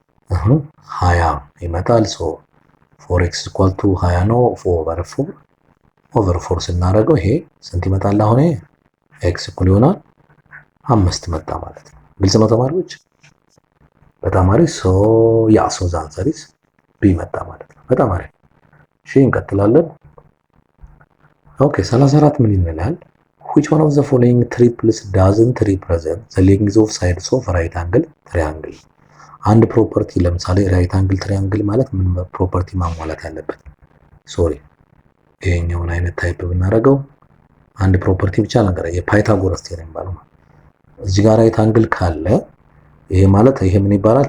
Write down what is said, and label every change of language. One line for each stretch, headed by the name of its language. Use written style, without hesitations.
Amharic: አሁን 20 ይመጣል። ሶ 4x ኢኳል ቱ 20 ነው። ኦቨር 4 ስናደርገው ይሄ ስንት ይመጣል? አሁን x እኩል ይሆናል 5 መጣ ማለት ነው። ግልጽ ነው ተማሪዎች? በጣም አሪፍ። ሶ ያ ሶ ዘ አንሰር ኢዝ ቢ መጣ ማለት ነው። በጣም አሪፍ። እሺ እንቀጥላለን። ኦኬ 34 ምን ይላል?
English: which one of the following triples doesn't represent the length of sides of right angle triangle?
Amharic: አንድ ፕሮፐርቲ ለምሳሌ ራይት አንግል ትሪያንግል ማለት ምን ፕሮፐርቲ ማሟላት አለበት? ሶሪ ይሄኛውን አይነት ታይፕ ብናደርገው አንድ ፕሮፐርቲ ብቻ ነገር የፓይታጎረስ ቴዎረም ባለው እዚህ ጋር ራይት አንግል ካለ ይሄ ማለት ይሄ ምን ይባላል?